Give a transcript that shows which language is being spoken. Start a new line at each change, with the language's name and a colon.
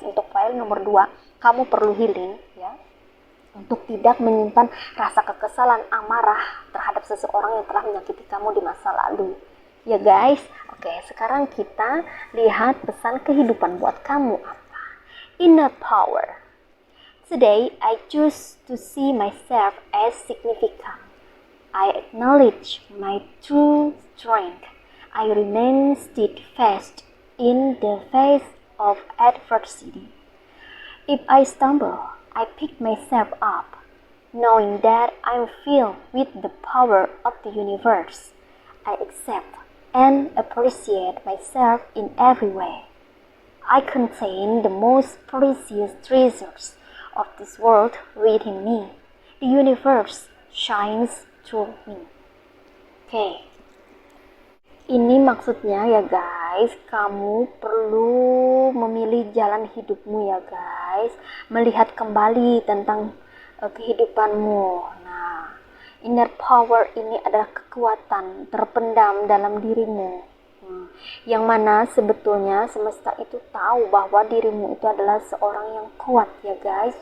Indonesian: Untuk file nomor 2, kamu perlu healing ya, untuk tidak menyimpan rasa kekesalan, amarah terhadap seseorang yang telah menyakiti kamu di masa lalu ya guys. Oke, sekarang kita lihat pesan kehidupan buat kamu apa.
English: Inner power. Today I choose to see myself as significant. I acknowledge my true strength. I remain steadfast in the face of adversity. If I stumble, I pick myself up, knowing that I'm filled with the power of the universe. I accept and appreciate myself in every way. I contain the most precious treasures of this world within me. The universe shines through me.
Indonesian: Oke. Ini maksudnya ya guys, kamu perlu memilih jalan hidupmu ya guys, melihat kembali tentang kehidupanmu. Nah, inner power ini adalah kekuatan terpendam dalam dirimu, yang mana sebetulnya semesta itu tahu bahwa dirimu itu adalah seorang yang kuat ya guys.